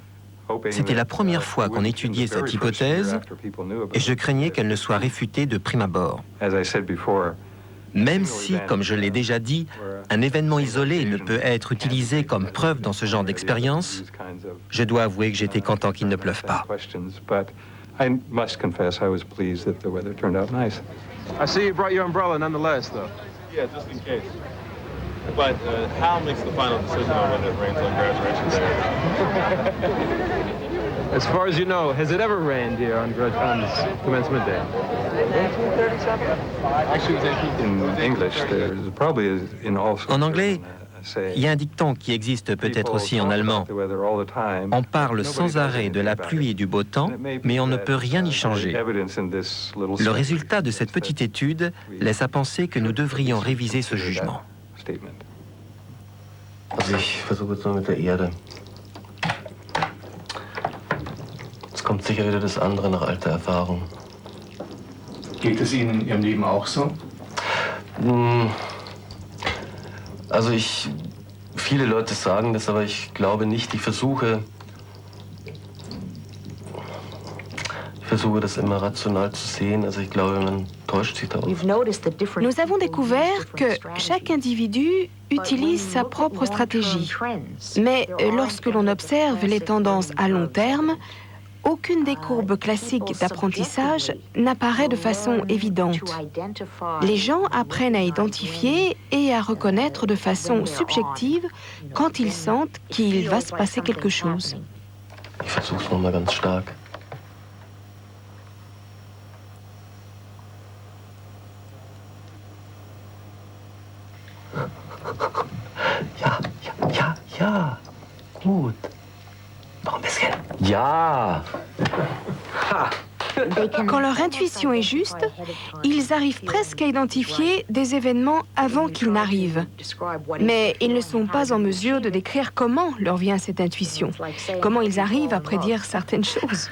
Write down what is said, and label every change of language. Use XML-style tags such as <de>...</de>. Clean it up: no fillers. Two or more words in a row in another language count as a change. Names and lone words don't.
<fr>C'était la première fois qu'on étudiait cette hypothèse et je craignais qu'elle ne soit réfutée de prime abord. Même si, comme je l'ai déjà dit, un événement isolé ne peut être utilisé comme preuve dans ce genre d'expérience, je dois avouer que j'étais content qu'il ne pleuve pas.</fr> <en>I see you brought your umbrella nonetheless, though. Yeah, just in case. But Hal makes the final decision on whether it rains on graduation day. As far as you know, has it ever rained here on commencement day? 1937.</en> <fr>En anglais, Il y a un dicton qui existe peut-être aussi en allemand. On parle sans arrêt de la pluie et du beau temps, mais on ne peut rien y changer. Le résultat de cette petite étude laisse à penser que nous devrions réviser ce jugement.</fr> <de>Also ich versuche jetzt mal mit der Erde. Jetzt kommt sicher wieder das andere nach alter Erfahrung. Geht es Ihnen in Ihrem Leben auch so? Also viele Leute sagen das, aber ich glaube nicht. Ich versuche das immer rational zu sehen. Also ich glaube, man täuscht sich da oft.</de> <fr>Nous avons découvert que chaque individu utilise sa propre stratégie. Mais lorsque l'on observe les tendances à long terme, aucune des courbes classiques d'apprentissage n'apparaît de façon évidente. Les gens apprennent à identifier et à reconnaître de façon subjective quand ils sentent qu'il va se passer quelque chose.</fr> <de>Ich versuch's nochmal ganz stark. Ja. Gut. Noch ein bisschen. Ja. Ha.</de> <fr>Quand leur intuition est juste, ils arrivent presque à identifier des événements avant qu'ils n'arrivent. Mais ils ne sont pas en mesure de décrire comment leur vient cette intuition, comment ils arrivent à prédire certaines choses.</fr>